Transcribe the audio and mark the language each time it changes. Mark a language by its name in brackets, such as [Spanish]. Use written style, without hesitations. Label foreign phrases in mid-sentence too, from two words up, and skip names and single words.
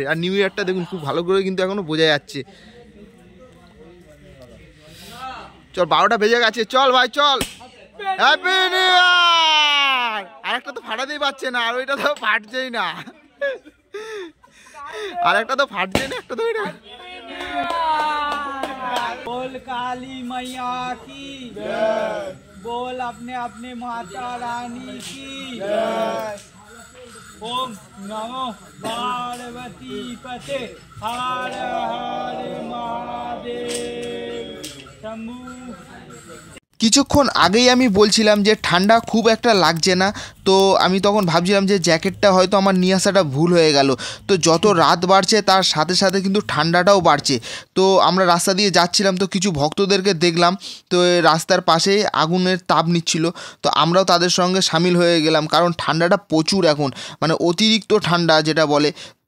[Bangla] আর নিউ ইয়ারটা দেখুন খুব ভালো করে কিন্তু এখনো বোঝা যাচ্ছে। চল 12টা বেজে গেছে, চল ভাই চল। [English] Happy New Year. [Bangla] আরেকটা তো ফাটাতেই পারছে না, আর ওইটা তো ফাটছেই না, আর একটা তো ফাটছে না, একটা তো ওইটা। [Hindi] बोल काली मैया की बोल अपने अपने माता रानी की ओम नमो पार्वती पते हर हर महादेव शंभू। [Bangla] কিছুক্ষণ আগেই আমি বলছিলাম যে ঠান্ডা খুব একটা লাগছে না, তো আমি তখন ভাবছিলাম যে জ্যাকেটটা হয়তো আমার নিয়ে আসাটা ভুল হয়ে গেল। তো যত রাত বাড়ছে তার সাথে সাথে কিন্তু ঠান্ডাটাও বাড়ছে। তো আমরা রাস্তা দিয়ে যাচ্ছিলাম, তো কিছু ভক্তদেরকে দেখলাম, তো রাস্তার পাশেই আগুনের তাপ নিচ্ছিল, তো আমরাও তাদের সঙ্গে সামিল হয়ে গেলাম, কারণ ঠান্ডাটা প্রচুর এখন, মানে অতিরিক্ত ঠান্ডা যেটা বলে।